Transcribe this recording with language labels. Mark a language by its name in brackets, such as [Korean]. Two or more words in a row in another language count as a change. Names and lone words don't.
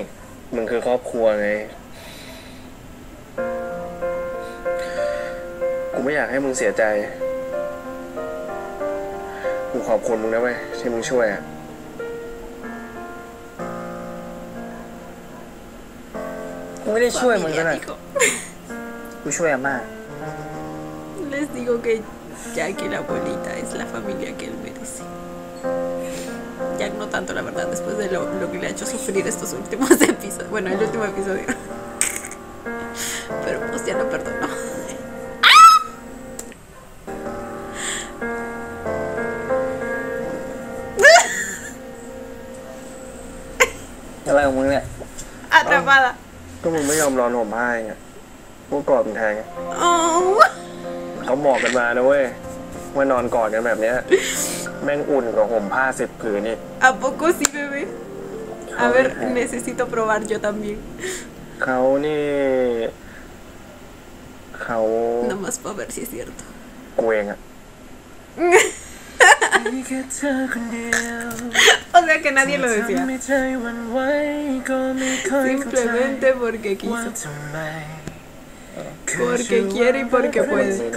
[Thai] มึงคือครอบครัวไงกูไม่อยากให้มึงเสียใจกูขอบคุณมึงนะเว้ยที่มึงช่วยอ่ะ กูไม่ได้ช่วยมึงนะกูช่วยอาม่า [Spanish] Les digo que Jack y la abuelita es la familia que él merece. Jack no tanto, la verdad, después de lo que le ha hecho sufrir estos últimos episodios. Bueno, el último episodio. Pero pues ya lo perdonó. [Thai] อะไรของมึงเนี่ย [Spanish] Atrapada. [Thai] ก็มึงไม่ยอมนอนห่มผ้าไงกูกอดมึงแทงไง [Spanish] Oh. [Thai] เขาบอกกันมานะเว้ยว่านอนกอดกันแบบเนี้ยแม่งอุ่นกว่าห่มผ้า10 ผืนนี่ [Spanish] ¿A poco sí, bebé? A ver, necesito probar yo también. [Thai] เขานี่เขา [Spanish] Nomás para ver si es cierto. [Thai] กูเองอะ [Spanish] O sea que nadie lo decía. Simplemente porque quiso. Porque quiere y porque puede.